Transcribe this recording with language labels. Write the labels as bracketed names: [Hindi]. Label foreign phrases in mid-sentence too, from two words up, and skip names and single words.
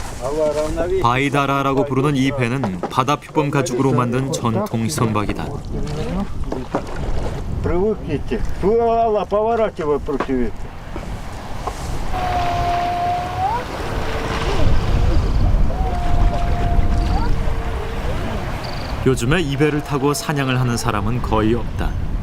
[Korean] 바이다라라고 부르는 이 배는 바다 표범 가죽으로 만든 전통 선박이다. [Russian] Привыкните. Плыла, поворачивай против ветра. [Korean] 요즘에 이 배를 타고 사냥을 하는 사람은 거의 없다.